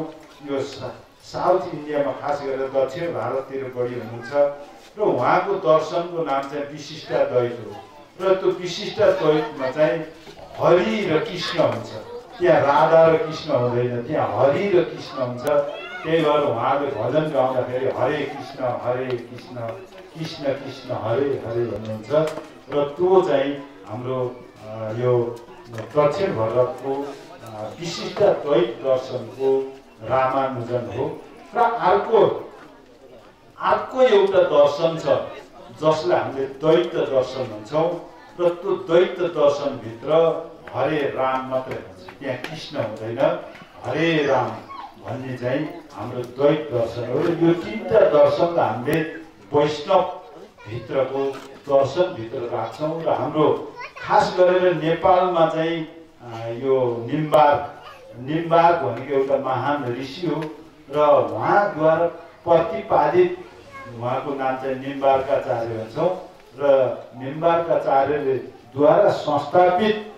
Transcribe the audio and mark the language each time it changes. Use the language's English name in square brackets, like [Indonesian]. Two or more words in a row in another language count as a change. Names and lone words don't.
[Nepali] यो साउथ इन्डियामा खास गरेर दक्षिण भारततिर बढी हुनुहुन्छ र उहाँको दर्शनको नाम चाहिँ विशिष्टाद्वैत हो र त्यो विशिष्टाद्वैतमा चाहिँ हरि र कृष्ण हुन्छ। त्यहाँ राधा र कृष्ण हुँदैन, त्यहाँ हरि र कृष्ण हुन्छ। त्यही भएर उहाँले भजन गाउँदाखेरि हरे कृष्ण कृष्ण कृष्ण हरे हरे भन्नुहुन्छ र त्यो चाहिँ हाम्रो यो दक्षिण भारतको विशिष्टाद्वैत दर्शनको रामानुजन हो। र अर्को एउटा दर्शन छ जसलाई हामीले द्वैत दर्शन भन्छौँ र त्यो द्वैत दर्शनभित्र हरे राम मात्रै हुन्छ, त्यहाँ कृष्ण हुँदैन, हरे राम भन्ने चाहिँ हाम्रो द्वैत दर्शन हो। र यो तिनवटा दर्शनलाई हामीले वैष्णवभित्रको दर्शनभित्र राख्छौँ र हाम्रो खास गरेर नेपालमा चाहिँ यो निम्बार भनेको एउटा महान ऋषि हो र उहाँद्वारा प्रतिपादित, उहाँको नाम चाहिँ निम्बारकाचार्य भन्छौँ र निम्बारकाचार्यले द्वारा संस्थापित